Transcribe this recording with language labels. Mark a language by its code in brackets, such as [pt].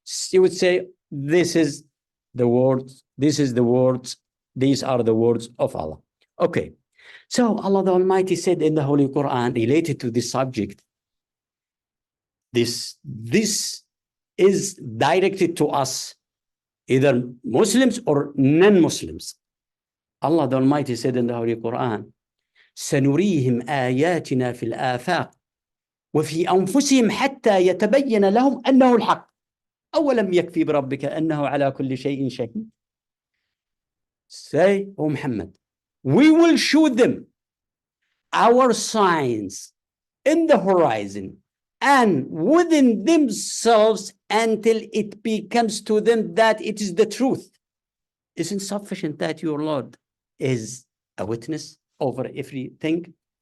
[en] You would say, this is the words, these are the words of Allah. Okay, so Allah the Almighty said in the Holy Quran, related to this subject, this is directed to us, either Muslims or non-Muslims. Allah the Almighty said in the Holy Quran, [ar] سنريهم آياتنا في الآفاق وفي أنفسهم حتى يتبين لهم أنه الحق أولم يكفي بربك أنه على كل شيء شهيد. [en] Say, O Muhammad, we will show them our signs in the horizon and within themselves until it becomes to them that it is the truth. Isn't sufficient that your Lord is a witness over everything?